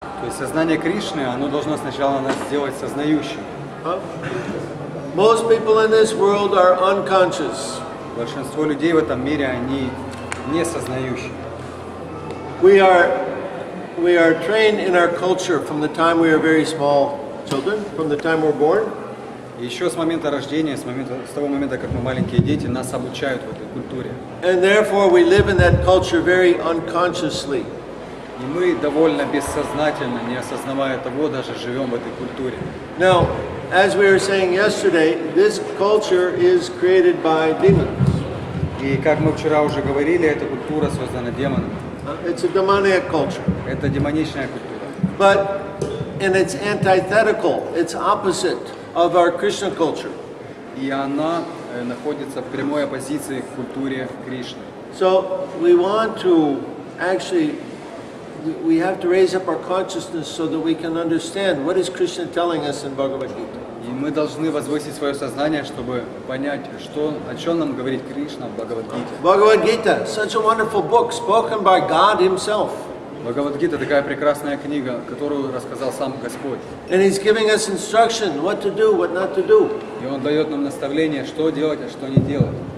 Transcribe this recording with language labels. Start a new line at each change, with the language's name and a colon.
Russian: То есть сознание Кришны, оно должно сначала нас сделать сознающим.
English: Most people in this world are unconscious.
Russian: Большинство людей в этом мире, они не сознающие.
English: We are trained in our culture from the time we are very small children, from the time we're born.
Russian: И еще с момента рождения, с того момента, как мы маленькие дети, нас обучают в этой культуре.
English: And therefore we live in that culture very unconsciously.
Russian: И мы довольно бессознательно, не осознавая того, даже живем в этой культуре.
English: Now, as we were saying yesterday, this culture is created by demons.
Russian: И как мы вчера уже говорили, эта культура создана демоном.
English: It's a demoniac culture.
Russian: Это демоничная культура.
English: But, and it's antithetical, it's opposite of our Krishna culture.
Russian: И она находится в прямой оппозиции к культуре Кришны.
English: So we want to actually, we have to raise up our consciousness so that we can understand what is Krishna telling us in Bhagavad-Gita.
Russian: И мы должны возвысить свое сознание, чтобы понять, о чем нам говорит Кришна в Бхагавад-Гите.
English: Bhagavad-Gita, such a wonderful book spoken by God Himself.
Russian: Бхагавад-Гита такая прекрасная книга, которую рассказал сам Господь.
English: And He's giving us instruction, what to do, what not to do.
Russian: И Он дает нам наставление, что делать, а что не делать.